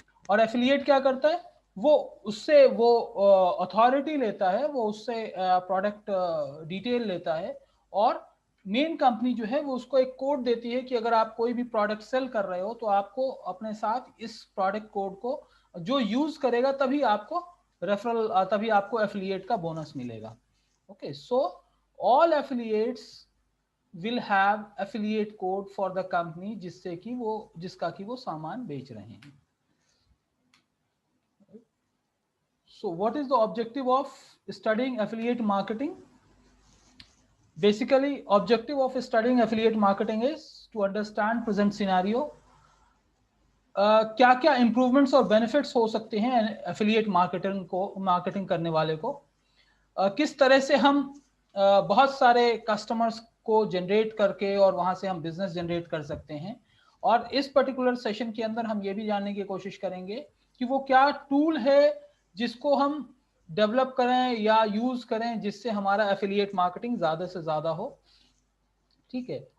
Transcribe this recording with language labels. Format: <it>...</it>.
<hi>और एफिलिएट क्या करता है वो उससे वो अथॉरिटी लेता है, वो उससे प्रोडक्ट डिटेल लेता है और मेन कंपनी जो है वो उसको एक कोड देती है कि अगर आप कोई भी प्रोडक्ट सेल कर रहे हो तो आपको अपने साथ इस प्रोडक्ट कोड को जो यूज करेगा तभी आपको रेफरल तभी आपको एफिलिएट का बोनस मिलेगा. Okay.</hi> <en>so all affiliates will have affiliate code for the company</en> <hi>जिससे कि वो जिसका कि वो सामान बेच रहे हैं.</hi> <en>So what is the objective of studying affiliate marketing? Basically, objective of studying affiliate marketing is to understand present scenario.</en> <hi>क्या क्या इंप्रूवमेंट्स और बेनिफिट्स हो सकते हैं एफिलिएट मार्केटिंग करने वाले को. किस तरह से हम बहुत सारे कस्टमर्स को जनरेट करके और वहां से हम बिजनेस जनरेट कर सकते हैं. और इस पर्टिकुलर सेशन के अंदर हम ये भी जानने की कोशिश करेंगे कि वो क्या टूल है जिसको हम डेवलप करें या यूज करें जिससे हमारा एफिलिएट मार्केटिंग ज्यादा से ज्यादा हो. ठीक है.</hi>